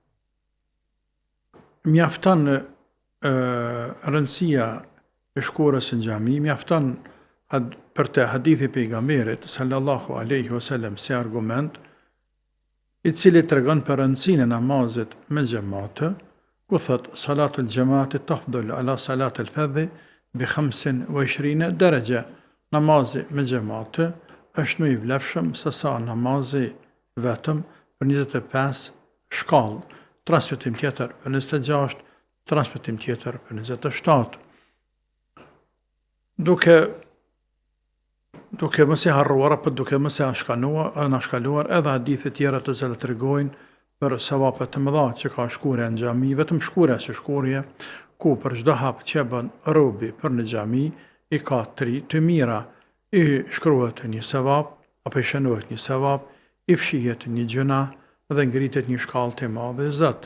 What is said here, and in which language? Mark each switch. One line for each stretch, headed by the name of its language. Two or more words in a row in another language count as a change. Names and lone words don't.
Albanian: Mjafton rëndësia e shkurës në xhami, mjafton për të hadithi pejgamberit
Arabic: صلى الله عليه وسلم
Albanian: si argument, i cili tregon për rëndësinë e namazit me xhamat, ku thot
Arabic: صلاة الجماعة تفضل على صلاة الفذ بـ 25 درجة.
Albanian: Namazi me xhamat është më i vlefshëm se sa namazi vetëm për 25 shkallë. Transmetim tjetër për 26, transmetim tjetër për 27. Duke mos e harruar apo duke mos e anashkaluar edhe hadithe tjera të cilat tregojnë për sevapet të mëdha që ka shkurja në xhami, vetëm shkurja si shkurje, ku për çdo hap që bën robi për në xhami i ka 3 të mira, i shkruhet një sevap apo i shënohet një sevap, i fshihet një gjuna dhe ngritet një shkallë të madhe Zot.